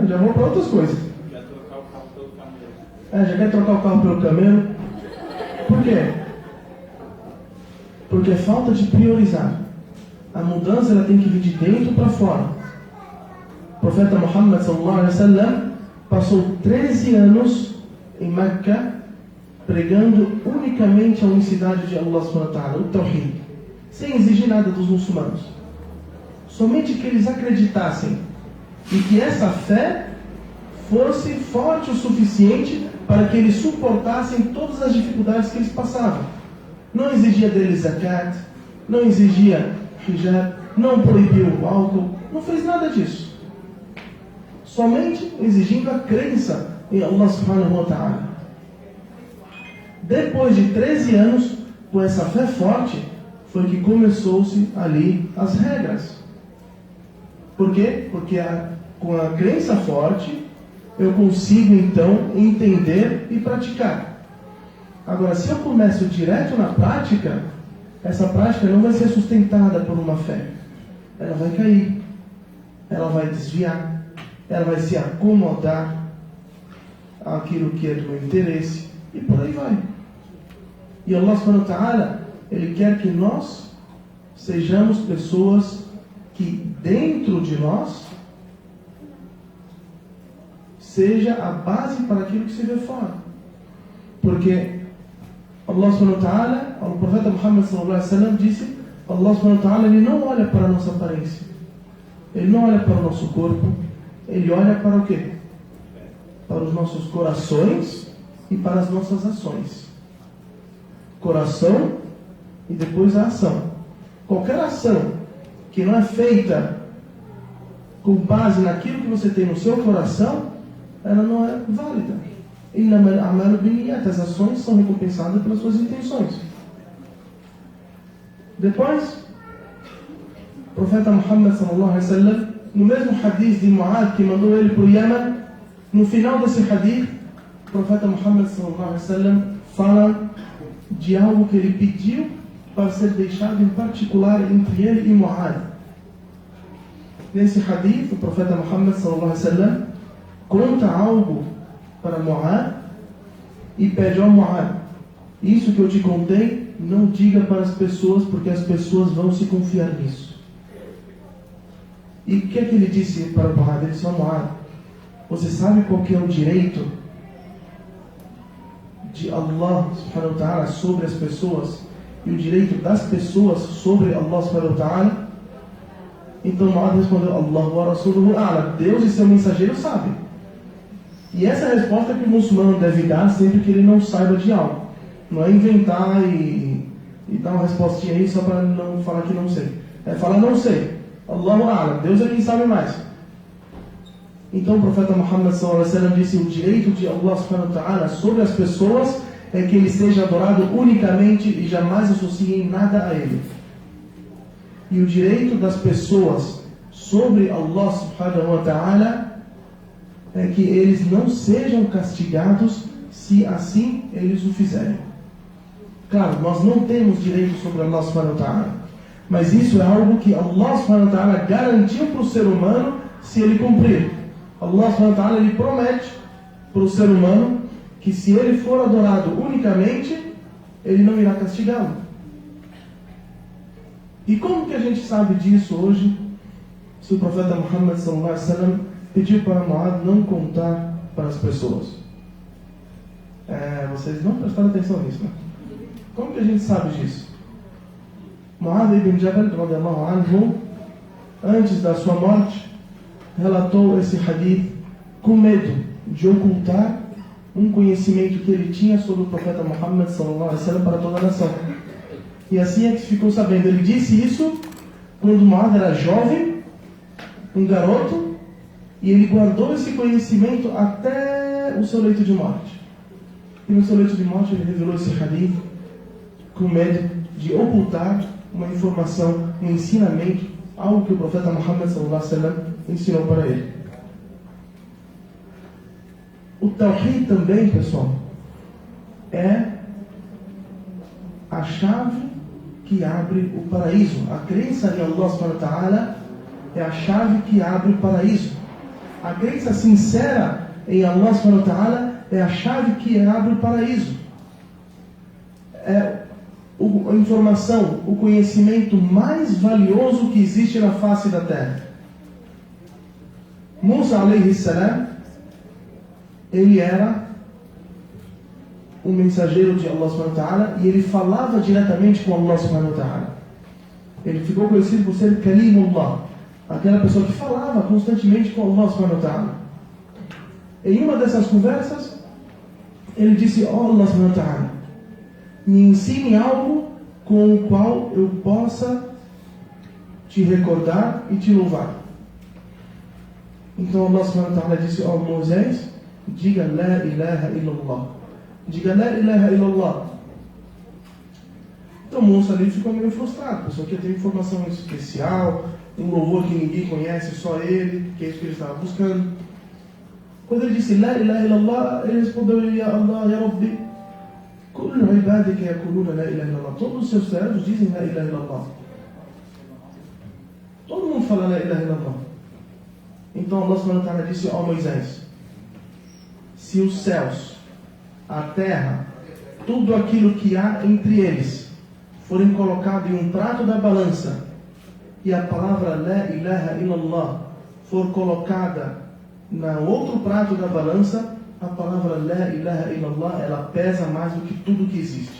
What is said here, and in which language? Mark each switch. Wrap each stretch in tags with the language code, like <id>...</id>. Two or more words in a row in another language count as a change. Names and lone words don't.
<pt>Já vou para outras coisas. Já trocar o carro pelo camelo. Já quer trocar o carro pelo camelo. Por quê? Porque é falta de priorizar. A mudança ela tem que vir de dentro para fora. O profeta Muhammad</pt> <ar>صلى الله عليه وسلم</ar> <pt>passou 13 anos em Meca pregando unicamente a unicidade de</pt> <ar>الله سبحانه وتعالى,</ar> <pt>o Tawhid, sem exigir nada dos muçulmanos. Somente que eles acreditassem e que essa fé fosse forte o suficiente para que eles suportassem todas as dificuldades que eles passavam. Não exigia deles zakat, não exigia hijab, não proibiu o álcool, não fez nada disso. Somente exigindo a crença em</pt> <ar>الله سبحانه وتعالى.</ar> <pt>Depois de 13 anos, com essa fé forte, foi que começou-se ali as regras. Por quê? Porque com a crença forte, eu consigo então entender e praticar. Agora, se eu começo direto na prática, essa prática não vai ser sustentada por uma fé. Ela vai cair, ela vai desviar, ela vai se acomodar àquilo que é do meu interesse, e por aí vai.</pt> <ar>E الله سبحانه وتعالى,</ar> <pt>Ele quer que nós sejamos pessoas que dentro de nós seja a base para aquilo que se vê fora.</pt> <ar>Porque الله سبحانه وتعالى,</ar> <pt>o profeta Muhammad</pt> <ar>صلى الله عليه وسلم</ar> <pt>disse,</pt> <ar>الله سبحانه وتعالى,</ar> <pt>Ele não olha para a nossa aparência, Ele não olha para o nosso corpo, Ele olha para o quê? Para os nossos corações e para as nossas ações. Coração e depois a ação. Qualquer ação que não é feita com base naquilo que você tem no seu coração, ela não é válida. As ações são recompensadas pelas suas intenções. Depois, o profeta Muhammad</pt> <ar>صلى الله عليه وسلم,</ar> <pt>no mesmo hadith de Mu'adh que mandou ele para o Yemen, no final desse hadith, o profeta Muhammad</pt> <ar>صلى الله عليه وسلم</ar> <pt>fala de algo que ele pediu para ser deixado em particular entre ele e Mu'adh. Nesse hadith, o profeta Muhammad</pt> <ar>صلى الله عليه وسلم</ar> <pt>conta algo para Mu'adh e pede ao Mu'adh: isso que eu te contei, não diga para as pessoas, porque as pessoas vão se confiar nisso. E o que é que ele disse para Mu'adh? Ele disse: Mu'adh, você sabe qual que é o direito de</pt> <ar>الله سبحانه وتعالى</ar> <pt>sobre as pessoas e o direito das pessoas sobre</pt> <ar>الله سبحانه وتعالى? Então Mu'adh respondeu: الله ورسوله أعلم,</ar> <pt>Deus e seu mensageiro sabem. E essa é a resposta que o muçulmano deve dar sempre que ele não saiba de algo. Não é inventar e dar uma respostinha aí só para não falar que não sei. É falar: não sei.</pt> <ar>الله أعلم,</ar> <pt>Deus é quem sabe mais. Então o profeta Muhammad</pt> <ar>صلى الله عليه وسلم</ar> <pt>disse: o direito de</pt> <ar>الله سبحانه وتعالى</ar> <pt>sobre as pessoas é que ele seja adorado unicamente e jamais associem nada a ele. E o direito das pessoas sobre</pt> <ar>الله سبحانه وتعالى</ar> <pt>é que eles não sejam castigados se assim eles o fizerem. Claro, nós não temos direito sobre</pt> <ar>الله سبحانه وتعالى,</ar> <pt>mas isso é algo que</pt> <ar>الله سبحانه وتعالى</ar> <pt>garantiu para o ser humano se ele cumprir.</pt> <ar>الله سبحانه وتعالى,</ar> <pt>ele promete para o ser humano que se ele for adorado unicamente, ele não irá castigá-lo. E como que a gente sabe disso hoje, se o profeta Muhammad</pt> <ar>صلى الله عليه وسلم</ar> <pt>pediu para Mu'adh não contar para as pessoas? Vocês não prestaram atenção nisso, né? Como que a gente sabe disso?</pt> <ar>معاذ بن جبل رضي الله عنه,</ar> <pt>antes da sua morte, relatou esse hadith com medo de ocultar um conhecimento que ele tinha sobre o profeta Muhammad</pt> <ar>صلى الله عليه وسلم</ar> <pt>para toda a nação. E assim é que ficou sabendo. Ele disse isso quando Mu'adh era jovem, um garoto, e ele guardou esse conhecimento até o seu leito de morte. E no seu leito de morte ele revelou esse hadith com medo de ocultar uma informação, um ensinamento, algo que o profeta Muhammad</pt> <ar>صلى الله عليه وسلم</ar> <pt>ensinou para ele. O Tawhid também, pessoal, é a chave que abre o paraíso. A crença em</pt> <ar>الله سبحانه وتعالى</ar> <pt>é a chave que abre o paraíso. A crença sincera em</pt> <ar>الله سبحانه وتعالى</ar> <pt>é a chave que abre o paraíso. É a informação, o conhecimento mais valioso que existe na face da terra.</pt> <ar>موسى عليه السلام,</ar> <pt>ele era um mensageiro de</pt> <ar>الله سبحانه وتعالى</ar> <pt>e ele falava diretamente com</pt> <ar>الله سبحانه وتعالى.</ar> <pt>Ele ficou conhecido por ser Kalimullah, aquela pessoa que falava constantemente com</pt> <ar>الله سبحانه وتعالى.</ar> <pt>Em uma dessas conversas, ele disse:</pt> <ar>"Oh الله سبحانه وتعالى,</ar> <pt>me ensine algo com o qual eu possa te recordar e te louvar." Então</pt> <ar>الله سبحانه وتعالى</ar> <pt>disse: "Oh Moisés, diga</pt> <ar>لا إله إلا الله." Diga لا إله إلا الله.</ar> <pt>Então o moço ali ficou meio frustrado. A pessoa quer ter informação especial, um louvor que ninguém conhece, só ele, que é isso que ele estava buscando. Quando ele disse</pt> <ar>لا إله إلا الله,</ar> <pt>ele respondeu:</pt> <ar>يا الله، يا ربي، كل عبادك يقولون لا إله إلا الله.</ar> <pt>Todos os seus servos dizem</pt> <ar>لا إله إلا الله.</ar> <pt>Todo mundo fala</pt> <ar>لا إله إلا الله.</ar> <pt>Então</pt> <ar>الله سبحانه وتعالى</ar> <pt>disse: ó Moisés, se os céus, a terra, tudo aquilo que há entre eles forem colocados em um prato da balança, e a palavra</pt> <ar>لا إله إلا الله</ar> <pt>for colocada no outro prato da balança, a palavra</pt> <ar>لا إله إلا الله,</ar> <pt>ela pesa mais do que tudo que existe.</pt>